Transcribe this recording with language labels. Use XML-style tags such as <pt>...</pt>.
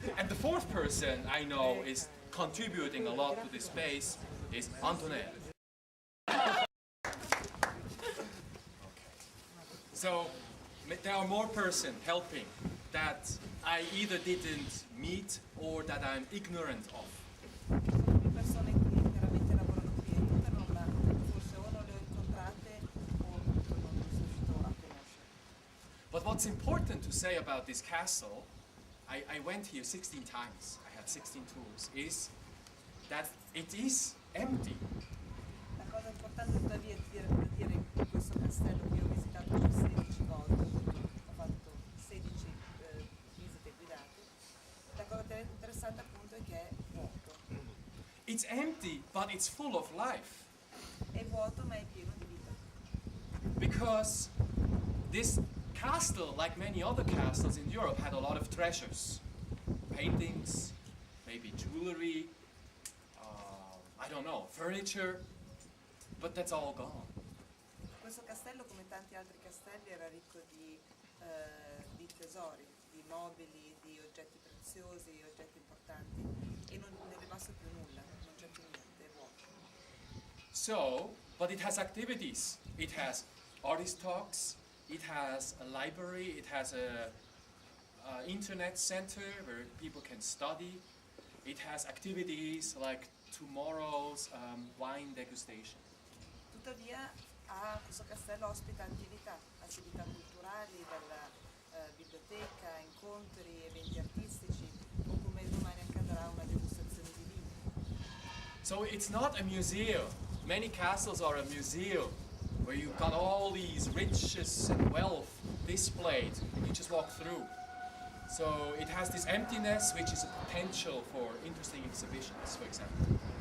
<en>And the fourth person I know is contributing a lot to this space is Antonella. So there are more persons helping that I either didn't meet or that I'm ignorant of.</en> <it>Ci sono più persone che veramente lavorano qui e tutte forse o non le ho incontrate o appunto non sono riuscito a conoscere.</it> <en>But what's important to say about this castle, I went here 16 times, I had 16 tours, is that it is empty.</en> <it>La cosa importante tuttavia è dire in questo castello che ho visitato per 16 volte, ho fatto 16 visite guidate, la cosa interessante appunto è che è vuoto.</it> <en>It's empty, but it's full of life.</en> <it>È vuoto ma è pieno di vita.</it> <en>Because this castle, like many other castles in Europe, had a lot of treasures. Paintings, maybe jewelry, I don't know, furniture, but that's all gone.</en> <it>Questo castello, come tanti altri castelli, era ricco di tesori, di mobili, di oggetti preziosi, oggetti importanti, e non è rimasto più nulla, non c'è più niente, è vuoto.</it> <en>So, but it has activities. It has artist talks, it has a library, it has a internet center where people can study. It has activities like tomorrow's wine degustation.</en> <it>Tuttavia questo castello ospita attività culturali, dalla biblioteca, incontri, eventi artistici, o come domani accadrà una degustazione di vino.</it> <en>So it's not a museum. Many castles are a museum where you've got all these riches and wealth displayed and you just walk through. So it has this emptiness which is a potential for interesting exhibitions, for example.</en>